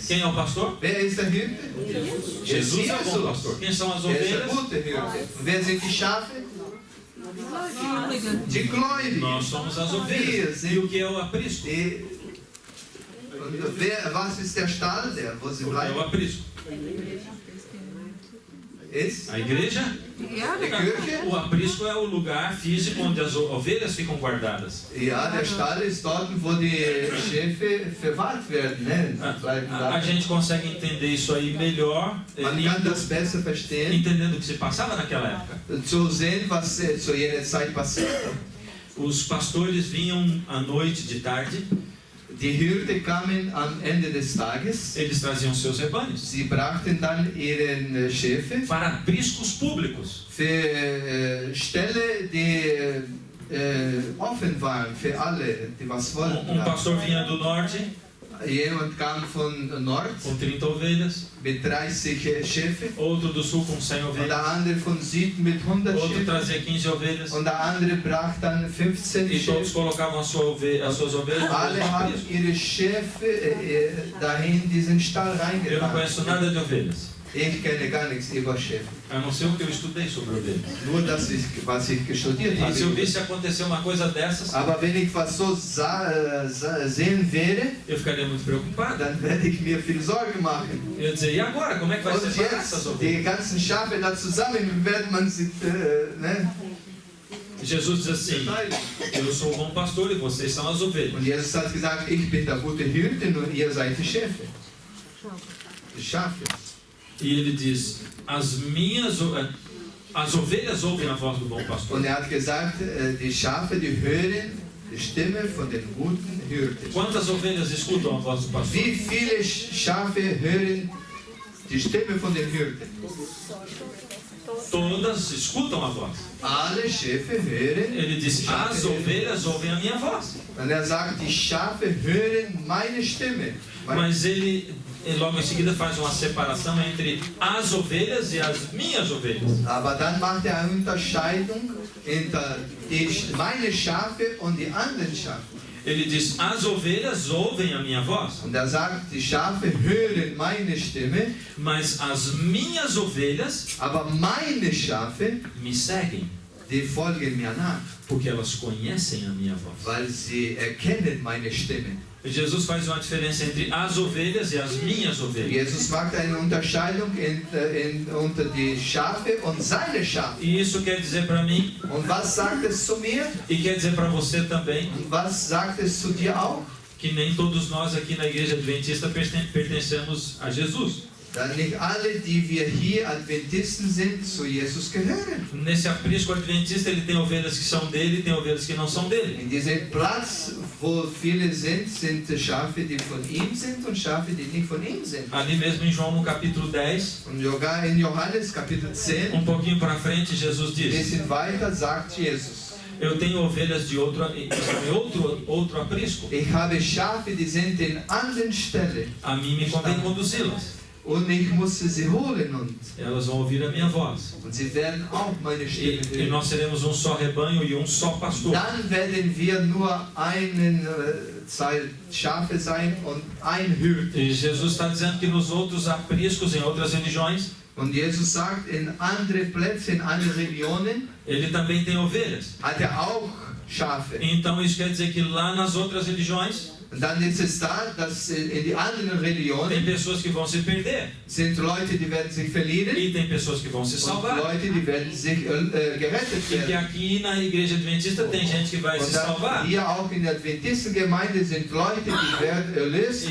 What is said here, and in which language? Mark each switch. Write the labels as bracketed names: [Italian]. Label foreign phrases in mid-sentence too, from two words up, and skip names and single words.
[Portuguese] Quem é o pastor? [German] Wer ist der Hirte? [Portuguese] Jesus é o bom pastor. Quem são as [German] Er ist der [Portuguese] ovelhas? [German] gute Hirte. Und wer sind die Schafe? Übrigen. Die Gläubigen. [Portuguese] Nós somos as ovelhas. E o que é o aprisco? [German] Die, Und was ist der Stall, wo sie [Portuguese] Porque é o [German] bleiben? [Portuguese] aprisco. [German] Ist [Portuguese] A igreja, [German] Ja, die Kirche? [Portuguese] o aprisco é o lugar físico onde as ovelhas ficam guardadas. [German] Ja, der Stall ist dort, wo die Schafe verwahrt werden. Ne? Bleiben [Portuguese] A [German] da. [Portuguese] gente consegue entender isso aí melhor [German] Man kann das besser verstehen, [Portuguese] entendendo o que se passava naquela época. [German] zu sehen, was zu jener Zeit passierte. [Portuguese] Os pastores vinham à noite, de tarde, [German] Die Hirten kamen am Ende des Tages. [Portuguese] eles traziam seus rebanhos [German] Sie brachten dann ihren Schafe [Portuguese] para apriscos públicos. [German] für Ställe, die offen waren für alle, die was wollten. [Portuguese] Pastor vinha do norte [German] Jemand kam von Nord [Portuguese] com 30 ovelhas, [German] mit 30 Schafe [Portuguese] outro do sul com 100 [German] und [Portuguese] ovelhas, [German] der andere von Süden mit 100 [Portuguese] outro [German] Schafen [Portuguese] trazia 15 ovelhas, [German] und der andere brachte dann 15 [Portuguese] e todos [German] Schafe. [Portuguese] colocavam as suas ovelhas no [German] Alle [Portuguese] mesmo [German] haben [Portuguese] aprisco. [German] ihre Schafe dahin in diesen Stall [Portuguese] Eu não conheço [German] reingebracht. [Portuguese] nada de ovelhas, [German] Ich kenne gar nichts über Schafe. [Portuguese] a não ser o que eu estudei sobre ovelhas. [German] Nur das, was ich studiert [Portuguese] E se eu [German] habe. [Portuguese] visse acontecer uma coisa dessas, [German] Aber wenn ich was so sehen werde, [Portuguese] eu ficaria muito preocupado. [German] dann werde ich mir viel Sorgen machen. [Portuguese] Eu ia dizer, e agora? Como é que vai [German] Und [Portuguese] separar essas [German] jetzt, [Portuguese] ovelhas? [German] die ganzen Schafe da zusammen, wie wird man sie ne, [Portuguese] Jesus diz assim, eu sou o bom pastor e vocês são as ovelhas. [German] Und Jesus hat gesagt, ich bin der gute Hirte und ihr seid die Schafe. Die Schafe. [Portuguese] E ele diz, as ovelhas ouvem a voz do bom pastor. [German] Und hat gesagt, die Schafe, die hören die Stimme von den guten Hirten. [Portuguese] Quantas ovelhas escutam a voz do pastor? [German] Wie viele Schafe hören die Stimme von den Hirten? [Portuguese] Todas escutam a voz. [German] Alle Schafe hören. [Portuguese] Ele [German] die [Portuguese] diz, [German] Schafe [Portuguese] as [German] hören. [Portuguese] ovelhas ouvem a minha voz. [German] Und sagt, die Schafe hören meine Stimme. [Portuguese] Mas ele logo em seguida faz uma separação entre as ovelhas e as minhas ovelhas. [German] Aber dann macht eine Unterscheidung entre meine Schafe und die anderen Schafe. [Portuguese] Ele diz, as ovelhas ouvem a minha voz, [German] Und sagt, die Schafe hören meine Stimme, [Portuguese] mas as minhas ovelhas [German] aber meine Schafe, [Portuguese] me seguem, [German] die folgen mir nach, [Portuguese] porque elas conhecem a minha voz. [German] weil sie erkennen meine Stimme. [Portuguese] Jesus faz uma diferença entre as ovelhas e as minhas ovelhas. [German] Jesus macht eine Unterscheidung unter die Schafe und seine Schafe. [Portuguese] E isso quer dizer para mim, [German] Und was sagt es zu mir? [Portuguese] e quer dizer para você também, [German] Und was sagt es zu dir auch? [Portuguese] que nem todos nós aqui na Igreja Adventista pertencemos a Jesus. [German] Dann nicht alle, die wir hier Adventisten sind, zu Jesus gehören. [Portuguese] Nesse aprisco adventista ele tem ovelhas que são dele e tem ovelhas que não são dele. [German] In diesem Platz, wo viele sind Schafe, die von ihm sind und Schafe, die nicht von ihm sind. [Portuguese] Ali mesmo em João no capítulo 10, [German] Und sogar in Johannes Kapitel 10, [Portuguese] pouquinho para frente, Jesus [German] ein [Portuguese] diz, [German] bisschen weiter, sagt Jesus, [Portuguese] eu tenho ovelhas de outro aprisco, [German] ich habe Schafe, die sind in anderen Stellen [Portuguese] a mim me convém conduzi-las. [German] und ich musste sie holen und [Portuguese] Elas vão ouvir a minha voz. [German] sie werden auch meine Stimme [Portuguese] E [German] hören. [Portuguese] nós seremos um só rebanho e um só pastor. [German] Dann werden wir nur eine Zahl Schafe sein und ein Hirte. [Portuguese] E Jesus está dizendo que nos outros apriscos, em outras religiões, [German] Und Jesus sagt, in andere Plätze, in andere Religionen, [Portuguese] ele também tem ovelhas. [German] hat auch Schafe. [Portuguese] Então isso quer dizer que lá nas outras religiões, [German] Und dann ist es da, dass in die anderen [Portuguese] tem [German] Religionen [Portuguese] pessoas que vão se perder [German] sind Leute, die werden sich verlieren [Portuguese] e tem pessoas que vão se [German] und [Portuguese] salvar. [German] Leute, die werden sich gerettet [Portuguese] E que [German] werden. [Portuguese] aqui na Igreja Adventista tem gente que vai se [German] Und dann [Portuguese] salvar [German] hier auch in der Adventistengemeinde sind Leute, die werden erlöst